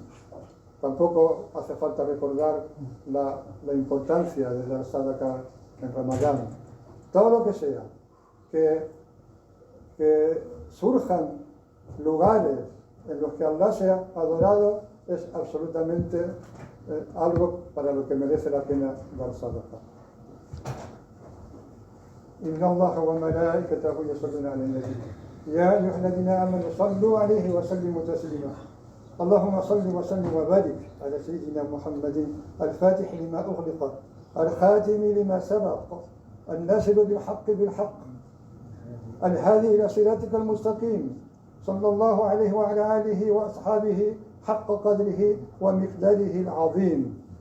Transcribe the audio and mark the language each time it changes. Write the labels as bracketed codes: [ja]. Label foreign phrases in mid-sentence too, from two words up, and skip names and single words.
[es] Tampoco hace falta recordar la importancia de dar sadaqa en Ramadán. Todo lo que sea, que surjan lugares en los que Allah sea adorado, es absolutamente algo para lo que merece la pena dar sadaqa. [ar] إن الله وملائكته يصلون على النبي يا أيها الذين آمنوا صلوا عليه وسلموا تسليما اللهم صل وسلم وبارك على سيدنا محمد الفاتح لما أغلق الخاتم لما سبق الناصر بالحق بالحق الهادي إلى صراطك المستقيم صلى الله عليه وعلى آله وأصحابه حق قدره ومقداره العظيم.